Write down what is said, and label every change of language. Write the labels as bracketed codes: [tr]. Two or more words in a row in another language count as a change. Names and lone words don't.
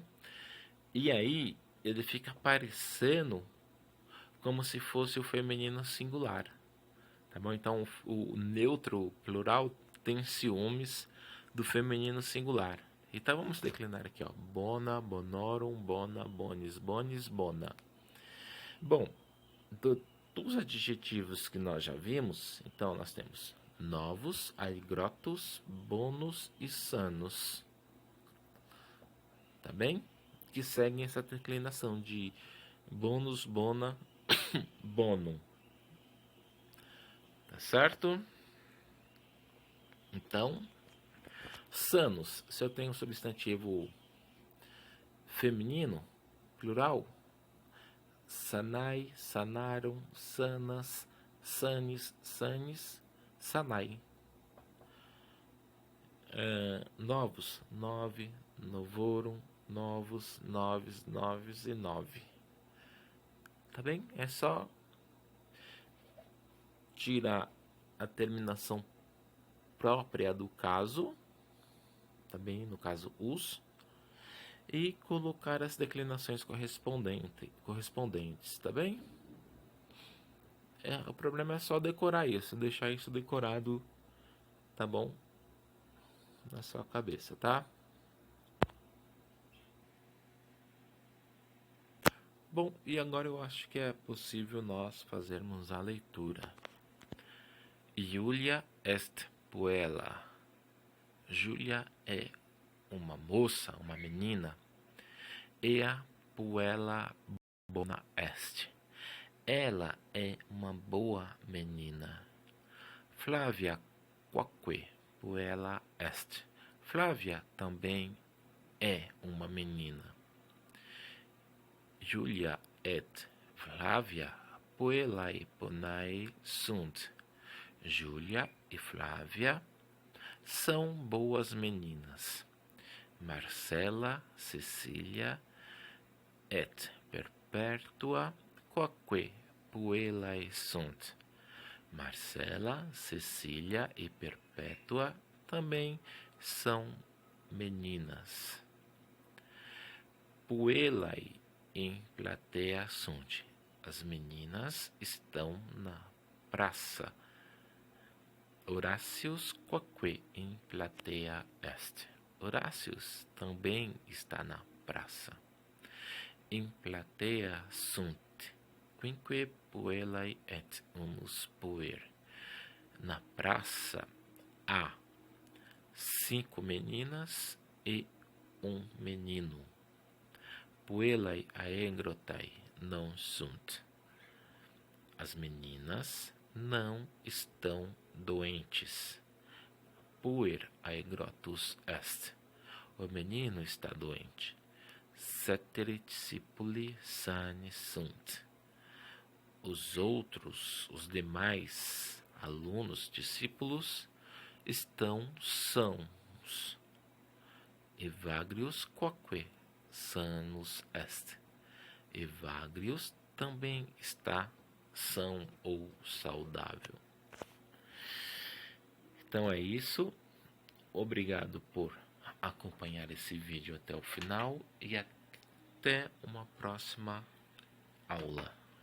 [pt] E aí ele fica parecendo como se fosse o feminino singular, tá bom? Então o neutro plural tem ciúmes do feminino singular. Então vamos declinar aqui, ó: [la] bona, bonorum, bona, bonis, bonis, bona. [pt] Bom, dos adjetivos que nós já vimos, então nós temos [la] novos, aigrotos, bonos [pt] e sanos, tá bem? Que seguem essa declinação de [la] bonus, bona, bonum, [pt] tá certo? Então, sanos, se eu tenho um substantivo feminino, plural, sanai, [la] sanarum, sanas, sanis, sanis, sanai. Novos, nove, novorum, novos, noves, noves e nove. [pt] Tá bem? É só tirar a terminação própria do caso, tá bem? No caso, os, e colocar as declinações correspondentes, tá bem? O problema é só decorar isso, deixar isso decorado, tá bom? Na sua cabeça, tá? Bom, e agora eu acho que é possível nós fazermos a leitura. [la] Julia est puella. [pt] Julia é uma moça, uma menina. [la] Ea puella bona est. [pt] Ela é uma boa menina. [la] Flávia quoque puella est. [pt] Flávia também é uma menina. [la] Julia et Flávia puellae bonae sunt. [pt] Julia e Flávia são boas meninas. [la] Marcela, Cecília et Perpétua quoque puellae sunt. [pt] Marcela, Cecília e Perpétua também são meninas. [la] Puellae em platea sunt. [pt] As meninas estão na praça. [la] Horácius quoque in platea est. [pt] Horácius também está na praça. [la] In platea sunt quinque puellae et unus puer. [pt] Na praça há 5 meninas e um menino. [la] Puellae aegrotae non sunt. [pt] As meninas não estão doentes. [la] Puer aegrotus est. [pt] O menino está doente. [la] Ceteri discipuli sani sunt. [pt] Os demais alunos, discípulos, estão sãos. [la] Evagrius quoque sanus est. [pt] Evagrius também está são ou saudável. Então é isso. Obrigado por acompanhar esse vídeo até o final e até uma próxima aula.